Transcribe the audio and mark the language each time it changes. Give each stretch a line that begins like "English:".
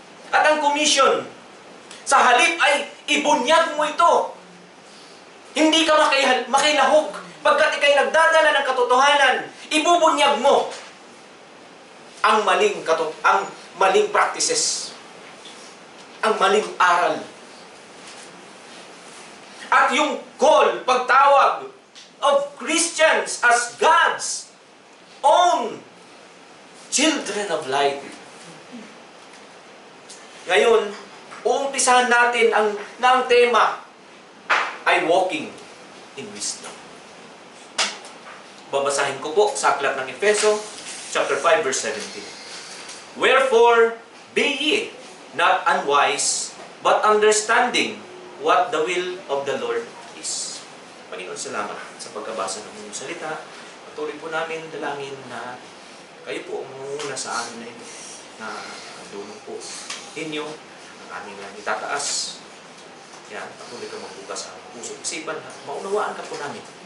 Filipino: At ang commission, sa halip ay ibunyag mo ito. Hindi ka makilahok. Pagkat ikay nagdadala ng katotohanan, ibubunyag mo ang maling practices, ang maling aral. At yung
English: call,
Filipino: pagtawag
English: of Christians as God's own children of light.
Filipino: Ngayon, uumpisahan natin ang tema ay
English: walking in wisdom.
Filipino: Babasahin ko po sa aklat ng Efeso, chapter 5, verse 17.
English: Wherefore, be ye not unwise, but understanding what the will of the Lord is.
Filipino: Panginoon, salamat sa pagkabasa ng inyong salita. Patuloy po namin dalangin na kayo po ang mangunguna sa amin na ito, na tulong po ninyo, ang aming itataas. Yan, patuloy ka magbukas sa puso isipan na maunawaan ka po namin.